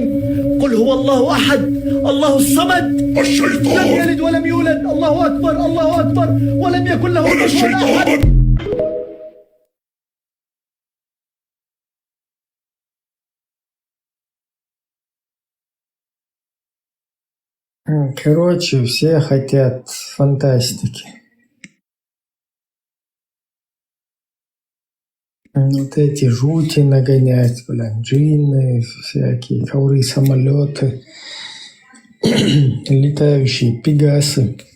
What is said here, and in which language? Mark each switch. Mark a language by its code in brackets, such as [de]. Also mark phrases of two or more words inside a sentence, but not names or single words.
[ar] قل هو الله أحد الله الصمد الشيطان لم يلد ولم يولد. الله أكبر. الله أكبر. ولم يكن له كفوا أحد. [ru] Короче, все хотят фантастики. Вот эти жути нагонять, джинны, всякие ковры, самолеты, летающие пегасы.